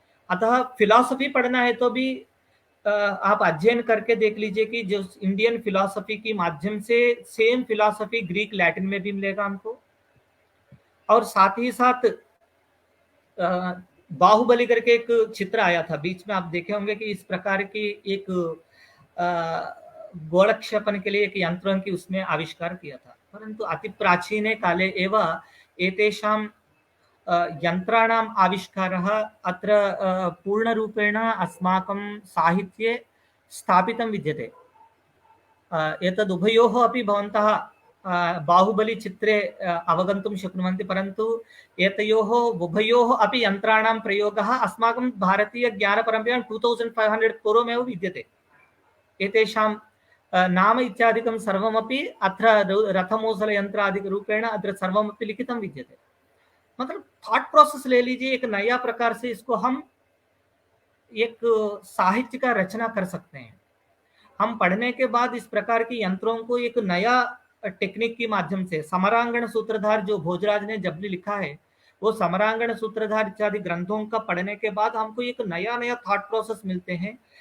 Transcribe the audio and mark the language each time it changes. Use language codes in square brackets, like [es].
[hi] अतः फिलॉसफी पढ़ना है तो भी आप अध्ययन करके देख लीजिए कि जो इंडियन फिलॉसफी के माध्यम से सेम फिलॉसफी ग्रीक लैटिन में भी मिलेगा हमको। और साथ ही साथ बाहुबली करके एक चित्र आया था बीच में, आप देखे होंगे कि इस प्रकार की एक गोलक्षेपण के लिए एक यंत्रों की उसमें आविष्कार किया था। [sa] परंतु अति प्राचीने काले एव एतेषां यंत्राणाम् आविष्कारः अत्र पूर्णरूपेण अस्माकं साहित्ये स्थापितं विद्यते। एतद् उभयोः अपि भवन्तः बाहुबली चित्रे अवगन्तुं शक्नुवन्ति, परन्तु एतयोः उभयोः अपि यन्त्राणां प्रयोगः अस्माकं भारतीय ज्ञानपरम्परायां 2500 पूर्वमेव विद्यते। एतेषां नाम इत्यादिकं सर्वमपि अत्र रथमूसलयन्त्रादिरूपेण अत्र सर्वमपि लिखितं विद्यते। [hi] मतलब थॉट प्रोसेस ले लीजिए, एक नया प्रकार से इसको हम एक साहित्य का रचना कर सकते हैं। हम पढ़ने के बाद इस प्रकार की यंत्रों को एक नया टेक्निक के माध्यम से, समरांगण सूत्रधार जो भोजराज ने जब भी लिखा है, वो समरांगण सूत्रधार इत्यादि ग्रंथों का पढ़ने के बाद हमको एक नया नया थॉट प्रोसेस मिलते हैं।